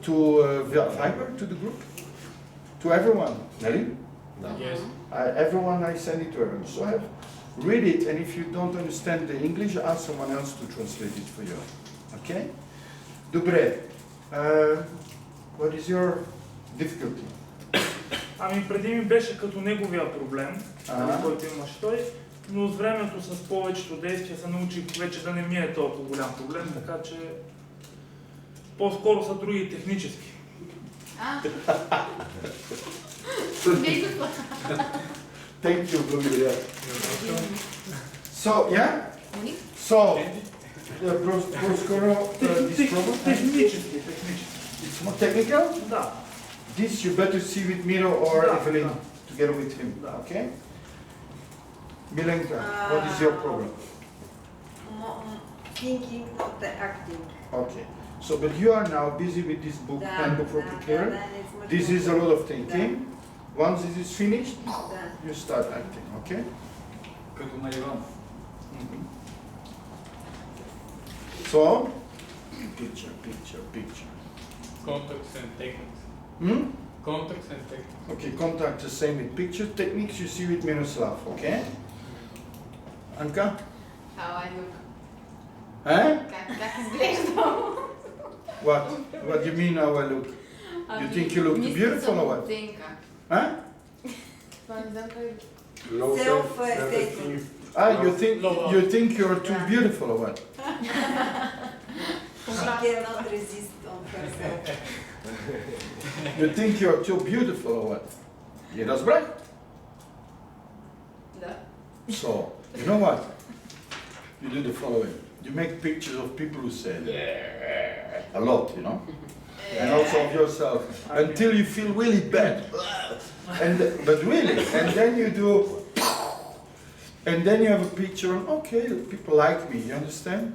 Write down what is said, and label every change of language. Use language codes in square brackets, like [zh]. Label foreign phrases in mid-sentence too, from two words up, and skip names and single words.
[en] To Viber, to the group, to everyone. Nelly? Yes. Everyone, I send it to everyone. So read it, and if you don't understand the English, ask someone else to translate it for you. Okay? Добре. What is your difficulty? [bg] Ами преди ми беше като неговия проблем, който имаше той, но с времето с повечето действия се научих вече да не ми е толкова голям проблем, така че по-скоро са други технически. [en] Thank you, благодаря. So, yeah? So, по-скоро this problem? [bg] Технически. [en] It's more technical? [bg] Да. [en] This you better see with Miro or [bg] Да, [en] Evelyn [bg] да. [en] together with him, [bg] Да. [en] okay? Milenka, what is your problem? Thinking of the acting. Okay, so but you are now busy with this book, Handbook for Preparer. This is a lot of thinking. Once this is finished, you start acting, okay? [bg] Като на Иван. [en] So, picture, picture, picture. Context and techniques. Hmm? Context and techniques. Okay, contact the same with picture. Techniques you see with Miroslav, okay? Anka? How I look. Huh? [bg] Как изглеждам. [en] What do you mean how I look? You think you look beautiful or what? Huh? [bg] Това не знам как. [en] Low Self-esteem. Ah, you think you're too beautiful or what? She cannot resist on herself. You think you're too beautiful or what? [bg] Je разбрах? Да. [en] So, you know what? You do the following. You make pictures of people who say a lot, you know? And also of yourself, until you feel really bad. But really, and then you do, and then you have a picture, and okay, people like me, you understand?